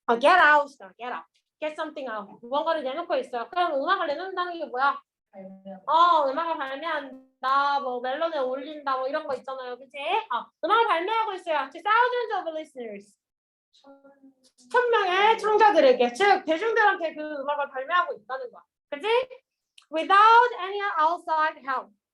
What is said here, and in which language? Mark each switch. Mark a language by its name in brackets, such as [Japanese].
[English] Get out, get out, get something out. [Korean] 무언가를 내놓고 있어요. 그럼 음악을 내놓는다는 게 뭐야? 음악을 발매한다, 뭐 멜론에 올린다, 뭐 이런 거 있잖아요, 그치? 음악을 발매하고 있어요. [English] To thousands of listeners. [Korean] 1,000명의 청자들에게, 즉 대중들한테 그 음악을 발매하고 있다는 거야, 그치? [English] Without any outside help.